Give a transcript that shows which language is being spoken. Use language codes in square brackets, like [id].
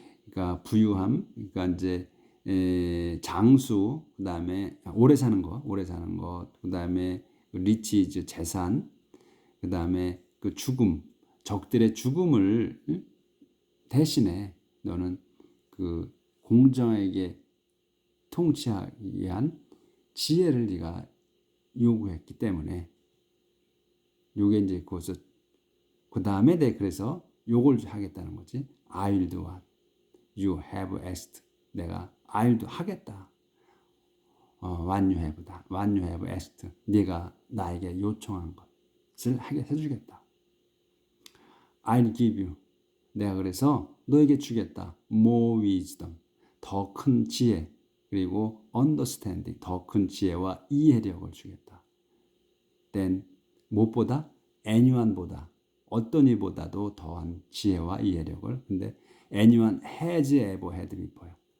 [ko] 그러니까 부유함 그러니까 이제 장수 그다음에 오래 사는 것 그다음에 리치즈 재산 그다음에 그 죽음 적들의 죽음을 대신에 너는 그 공정하게 통치하기 위한 지혜를 네가 요구했기 때문에 요게 이제 그 다음에 그래서 요걸 하겠다는 거지. [en] I'll do what you have asked. [ko] 내가 [en] I'll do [ko] 하겠다. [en] What you have asked. [ko] 네가 나에게 요청한 것을 하게 해주겠다. [en] I'll give you. [ko] 내가 그래서 너에게 주겠다. [en] More wisdom. [ko] 더 큰 지혜. 그리고 understanding. 더 큰 지혜와 이해력을 주겠다. Then 무엇보다? anyone보다. 어떤 이보다도 더한 지혜와 이해력을. 근데 [en] anyone has ever had before요.